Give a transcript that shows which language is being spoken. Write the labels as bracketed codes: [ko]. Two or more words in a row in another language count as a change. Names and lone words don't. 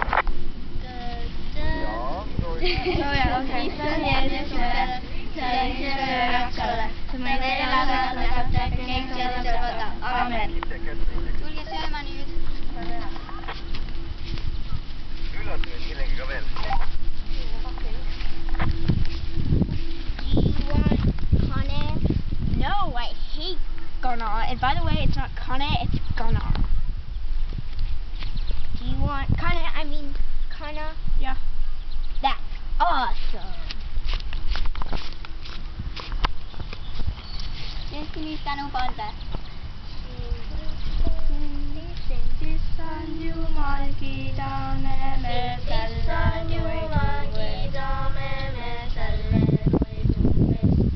[et] Jaa, Tulge sööma nüüd. Üllata nüüd millegiga veel. [en] No, I hate Gunnar. And by the way, it's not Kana, it's Gunnar. Do you want Kana? I mean, Kana? Yeah. That's awesome. [et] Tänu panda. Issand Jumal, kiidame me selle võidu eest.